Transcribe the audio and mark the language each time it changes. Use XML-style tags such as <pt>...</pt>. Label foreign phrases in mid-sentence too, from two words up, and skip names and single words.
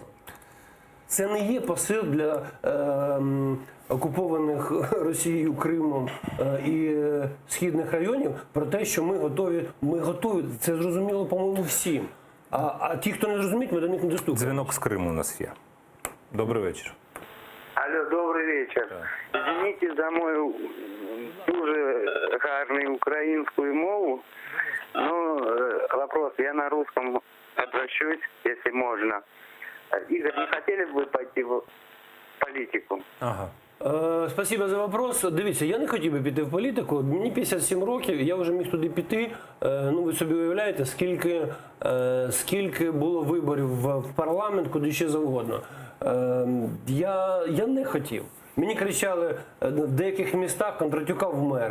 <uk>Це не є посил для окупованих Росією, Кримом і східних районів про те, що ми готові. Це зрозуміло, по-моєму, всім. А ті, хто не зрозуміють, ми до них не доступні. Дзвінок з Криму у нас є. Добрий вечір.</uk> <ru>Алло, добрый вечер. Извините за мою</ru> <uk>дуже гарную</uk> <ru>украинскую мову, но вопрос, я на русском обращусь, если можно. Игорь, не хотели бы вы пойти в политику? Ага. Спасибо за вопрос.</ru> <uk>Дивіться, я не хотів би піти в політику. Мені 57 років, я вже міг туди піти. Ну, ви собі уявляєте, скільки було виборів в парламент, куди ще завгодно. Я не хотів. Мені кричали в деяких містах Кондратюка в мери.</uk>